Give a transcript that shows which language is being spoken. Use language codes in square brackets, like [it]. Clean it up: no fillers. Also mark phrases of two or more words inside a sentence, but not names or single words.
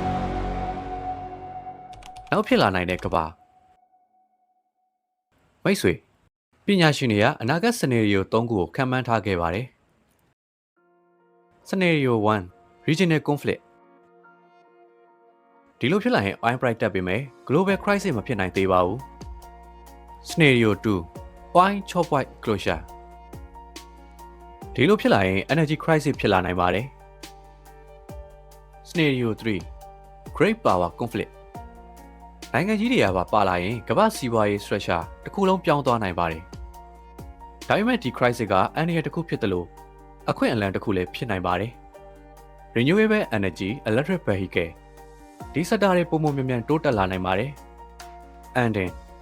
[my] နောက်ဖြစ်လာနိုင်တဲ့ကမ္ဘာမိတ်ဆွေပညာရှင်တွေကအနာဂတ် scenario 3 ခုကိုခန့်မှန်းထားခဲ့ပါတယ်။ [en] Scenario 1 Regional Conflict [my] ဒီလိုဖြစ်လာရင် [en] oil price [my] တက်ပေမဲ့ [en] global crisis [my] မဖြစ်နိုင်သေးပါဘူး။ [en] Scenario 2 oil choke point closure [my] ဒီလိုဖြစ်လာရင် [en] energy crisis [my] ဖြစ်လာနိုင်ပါတယ်။ [en] Scenario 3 Great Power Conflict [my] နိုင်ငံကြီးတွေကပါလာရင်ကမ္ဘာစီးပွားရေး structure တစ်ခုလုံးပြောင်းသွားနိုင်ပါတယ်။ဒါပေမဲ့ဒီ crisis ကအန္တရာယ်တစ်ခုဖြစ်တယ်လို့အခွင့်အလမ်းတစ်ခုလည်းဖြစ်နိုင်ပါတယ်။ [en] Renewable Energy Electric Vehicle [my] ဒီ sector တွေပုံမှန်မြန်တိုးတက်လာနိုင်ပါတယ်။ [en] And then